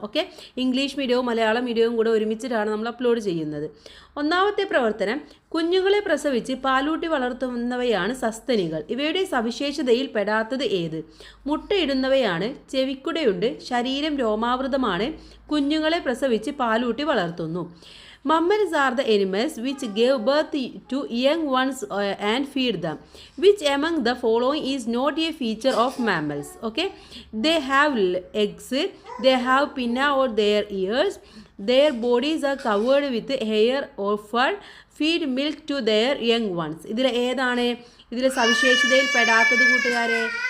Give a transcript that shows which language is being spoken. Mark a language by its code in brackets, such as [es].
[ml] Okay, English മീഡിയവും Malayalam മീഡിയവും കൂടെ ഒരുമിച്ചിട്ടാണ് നമ്മൾ upload ചെയ്യുന്നത്. ഒന്നാമത്തെ പ്രവർത്തനം, കുഞ്ഞുങ്ങളെ പ്രസവിച്ച് പാലൂട്ടി വളർത്തുന്നവയാണ് സസ്തനികൾ. ഇവയുടെ സവിശേഷതയിൽ പെടാത്തത് ഏത്? മുട്ടയിടുന്നവയാണ്, ചെവിക്കുടയുണ്ട്, ശരീരം രോമാവൃതമാണ്, കുഞ്ഞുങ്ങളെ പ്രസവിച്ച് പാലൂട്ടി വളർത്തുന്നു. [en] Mammals are the animals which give birth to young ones and feed them. Which among the following is not a feature of mammals? Okay, they have eggs, they have pinna over their ears, their bodies are covered with hair or fur, feed milk to their young ones. [ml] ഇതിൽ ഏതാണ് ഇതിലെ സവിശേഷതയിൽ പെടാത്തത് കൂട്ടുകാരെ?